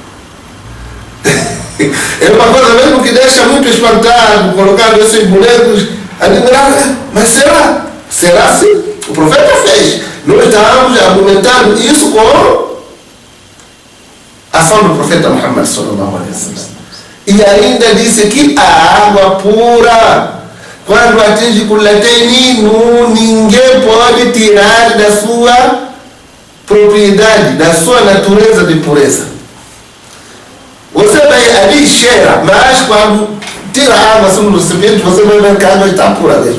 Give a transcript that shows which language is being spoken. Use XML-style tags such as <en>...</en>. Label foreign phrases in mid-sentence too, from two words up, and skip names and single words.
<pt>É uma coisa mesmo que deixa muito espantado, colocando esses bonecos, admirar, mas será? Será sim? O profeta fez. Nós estamos argumentando isso com a ação do profeta Muhammad</pt> <ar>صلى الله عليه وسلم.</ar> <pt>E ainda disse que a água pura, quando atinge Kulatayni, ninguém pode tirar da sua propriedade, da sua natureza de pureza. Você vai ali e cheira, mas quando tira a água assim no recipiente, você vai ver que a água está pura mesmo.</pt>